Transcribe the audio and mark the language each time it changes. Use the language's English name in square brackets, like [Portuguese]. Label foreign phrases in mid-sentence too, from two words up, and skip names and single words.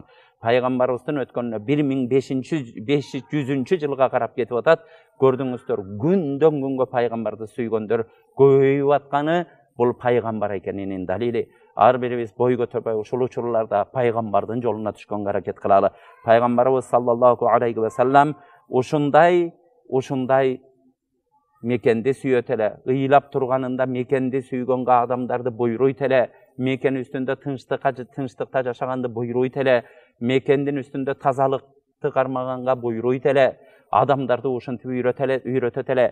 [Kyrgyz] Пайгамбарыбыздын өткөнүнө 1500 жылга карап кетип атат. Көрдүңүздөр, күндөн күнгө пайгамбарды сүйгөндөр көбөйүп атканы бул пайгамбар экенинин далили. Ар бирибиз бой көтөрбөй ушул учурларда пайгамбардын жолуна түшкөнгө аракет кылалы. Пайгамбарыбыз [Arabic] صلى الله عليه وسلم [Kyrgyz] ушундай мекенди сүйөт эле, ыйлап турганында мекенди сүйгөнгө адамдарды буйруйт эле, мекен үстүндө тынчтыкта жашаганды буйруйт эле, мекендин үстүндө тазалыкты кармаганга буйруйт эле, адамдарды ушинтип үйрөтөт эле.